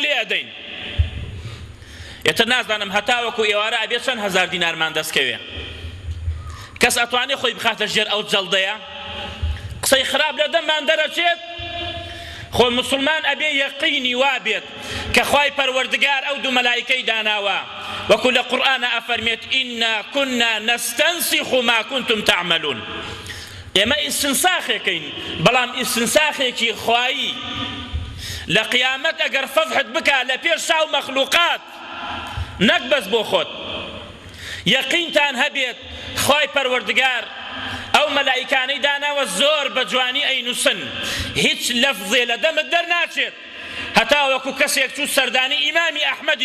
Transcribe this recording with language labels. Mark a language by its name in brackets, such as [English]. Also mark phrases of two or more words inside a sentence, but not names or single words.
[Central Kurdish] لێ ئەدەین ئێتر نازانم هەتاوەکو ئێوارە ئەبێت چەند 1000 دینارمان دەستکەوێ کەس ئەتوانێ خۆی بخاتە ژێر ئەو جەڵدەیە قسەی خراپ لە دەممان دەرەچێت خۆ مسلمان ئەبێ یەقینی وابێت کە خوای پەروەردگار ئەو دوو مەلایکەی داناوە وەکو لە قورئانە ئەفەرمێت [Arabic] ئینا كنا نستنسخ ما كنتم تعملون [Central Kurdish] ئێمە ئیستنساخێکین بەڵام ئیستنساخێکی خوایی لە قیامەت ئەگەر فەضحت بکە لە پێش شاو مەخلوقات نەک بەس بۆ خۆت یەقینتان هەبێت خوای پەروەردگار ئەو مەلایکانەی داناوە زۆر بە جوانی ئەینووسن هیچ لەفزێ لە دەمت دەرناچێت هەتا وەکو کەسێک چوو سەردانی ئیمامی ئەحمەدی